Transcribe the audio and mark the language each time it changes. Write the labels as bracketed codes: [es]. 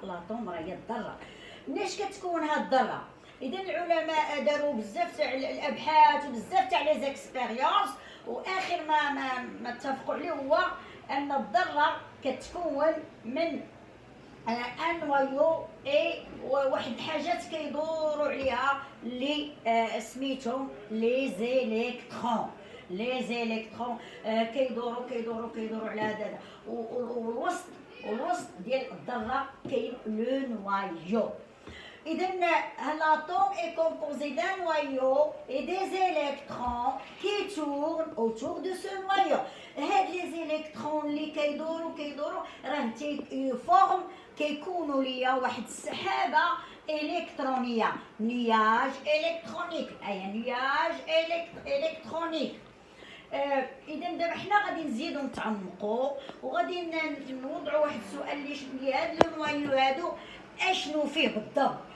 [ar] الاتوم هي الذره. مناش كتكون هذه الذره؟ اذا العلماء داروا بزاف تاع الابحاث وبزاف تاع لي زيكسبيريونس، واخر ما اتفقوا عليه هو ان الذره كتكون من ان نوايو اي واحد الحاجات كيدوروا عليها اللي سميتهم لي زيليكترون. لي زيليكترون كيدوروا على هذا، والوسط ديال الذره كاين لو نوايو. [fr] إذا l'atome est composé d'un noyau et des électrons qui tournent autour de ce noyau. [ar] هاد les électrons اللي كيدوروا راه تيفورم كيكونوا ليا واحد السحابة إلكترونية، نياج إلكترونيك، أي نياج إلكترونيك. إذا دابا حنا غادي نزيدو نتعمقوا وغادي نوضعوا واحد السؤال اللي هاد لو نوايو هادو اشنو فيه بالضبط.